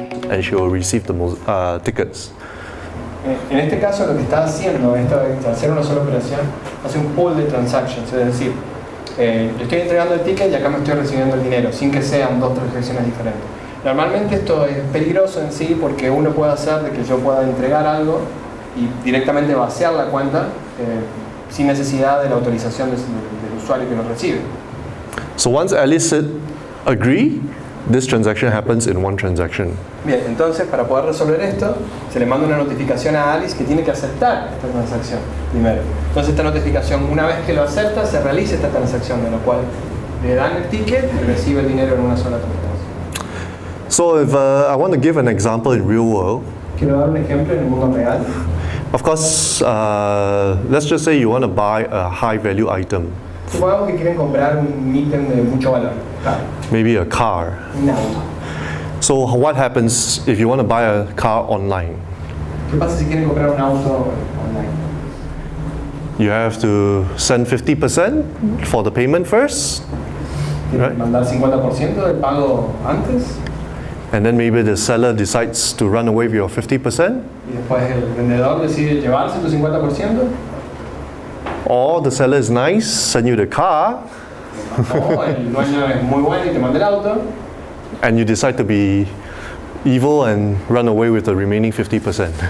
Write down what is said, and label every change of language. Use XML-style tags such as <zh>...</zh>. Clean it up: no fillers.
<en>And she will receive the most tickets.</en> <es>En este caso lo que está haciendo esto es hacer una sola operación, hace un pool de transactions, es decir, le estoy entregando el ticket y acá me estoy recibiendo el dinero, sin que sean dos transacciones diferentes. Normalmente esto es peligroso en sí porque uno puede hacer de que yo pueda entregar algo y directamente vaciar la cuenta sin necesidad de la autorización del usuario que lo recibe.</es> <en>So once Alice said agree, this transaction happens in one transaction.</en> <es>Bien, entonces para poder resolver esto, se le manda una notificación a Alice que tiene que aceptar esta transacción primero. Entonces esta notificación, una vez que lo acepta, se realiza esta transacción, de lo cual le dan el ticket y recibe el dinero en una sola transacción.</es> <en>So if I want to give an example in real world,</en> <es>Quiero dar un ejemplo en el mundo real.</es> <en>of course, let's just say you want to buy a high value item,</en> <es>Supongamos que quieren comprar un ítem de mucho valor, claro,</es> <en>maybe a car.</en> <es>un auto.</es> <en>So what happens if you want to buy a car online?</en> <es>¿Qué pasa si quieren comprar un auto online?</es> <en>You have to send 50% for the payment first,</en> <es>¿Tienen que</es> <en>Right.</en> <es>mandar 50% del pago antes?</es> <en>and then maybe the seller decides to run away with your 50%,</en> <es>Y después el vendedor decide llevarse tu 50%?</es> <en>or the seller is nice, send you the car,</en> <es>O el dueño es muy bueno y te manda el auto</es> <en>and you decide to be evil and run away with the remaining 50%.</en>